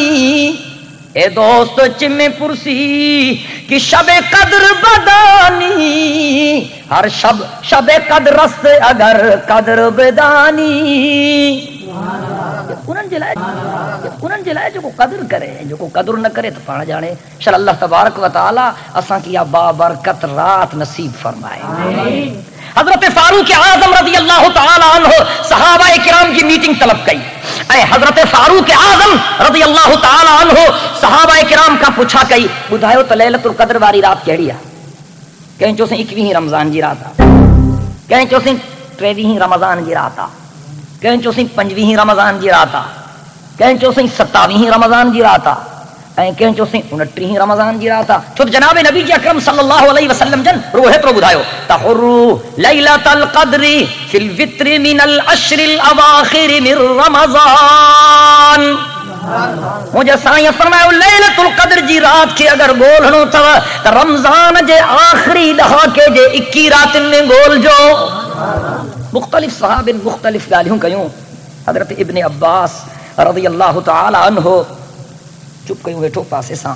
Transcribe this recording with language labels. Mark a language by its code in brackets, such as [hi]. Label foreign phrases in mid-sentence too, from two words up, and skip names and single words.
[fa] ای دوست چه می پرسی که شب قدر بدانی. هر شب قدر است اگر قدر بدانی. [sd] उन्हनि जे लाइ जेको क़द्र करे, जेको क़द्र न करे त पाण ॼाणे. शल [ar] الله تبارك وتعالى [sd] असांखे इहा बाबरकत रात नसीब फरमाए. हज़रत फारूक आज़म [ar] رضي الله تعالى عنه [sd] सहाबाए किराम की मीटिंग तलब कई ऐं हज़रत फारूक आज़म [ar] رضي الله تعالى عنه [sd] सहाबाए किराम खां पुछा कई, ॿुधायो त लैलतुल क़द्र वारी रात कहिड़ी आहे? कंहिं चयोसीं 21 रमज़ान जी रात आहे. कंहिं चयोसीं 23 रमज़ान जी रात आहे. कंहिं चयोसीं 25 रमज़ान जी रात आहे. कंहिं चयोसीं 27 रमज़ान जी रात आहे. ऐं कंहिं चयोसीं 29 रमज़ान जी रात आहे. छो त जनाब नबी अकरम [ar] صلى الله عليه وسلم [sd] जन रुह हेतिरो ॿुधायो त [ar] حرّوا ليلة القدر في الوتر من العشر الأواخر من رمضان. [sd] मुंहिंजे साईं फरमायो लैलतुल क़द्र जी रात खे अगरि ॻोल्हणो अथव त रमज़ान जे आख़िरी ॾहाके जे 21 रातिनि में ॻोल्हजो. मुख़्तलिफ़ सहाबिन मुख़्तलिफ़ ॻाल्हियूं कयूं. हज़रत इब्न अब्बास [ar] رضي الله تعالى عنه [sd] चुप कयूं वेठो पासे सां.